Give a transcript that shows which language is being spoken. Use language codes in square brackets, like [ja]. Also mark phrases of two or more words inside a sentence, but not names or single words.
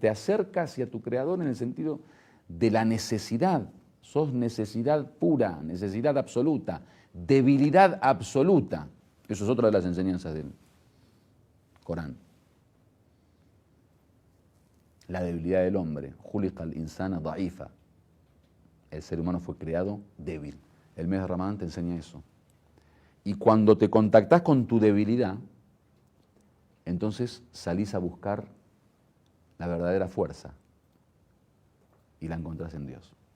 [es] Te acercas hacia tu Creador en el sentido de la necesidad. Sos necesidad pura, necesidad absoluta, debilidad absoluta. Eso es otra de las enseñanzas del Corán. La debilidad del hombre. [ar] خلق الإنسان ضعيفا. [es] El ser humano fue creado débil. El mes de Ramadán te enseña eso. Y cuando te contactás con tu debilidad, entonces salís a buscar la verdadera fuerza y la encontrás en Dios.